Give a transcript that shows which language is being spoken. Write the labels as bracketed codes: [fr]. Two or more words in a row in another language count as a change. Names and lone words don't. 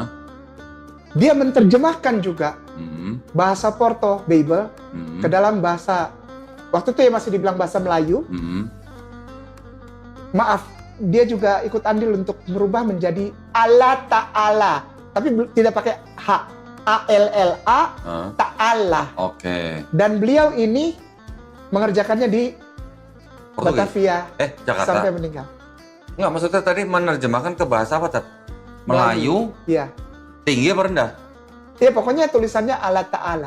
[id] Dia menerjemahkan juga bahasa Porto, Bible, ke dalam bahasa, waktu itu ya masih dibilang bahasa Melayu. Maaf, dia juga ikut andil untuk merubah menjadi Allah Ta'ala. Tapi tidak pakai H. A-L-L-A, Ta'ala. Oke. Dan beliau ini mengerjakannya di Portugis. Batavia Jakarta. sampai meninggal. Enggak, maksudnya tadi menerjemahkan ke bahasa apa, Tat? Melayu, Iya. tinggi apa rendah? Ya pokoknya tulisannya Allah Ta'ala.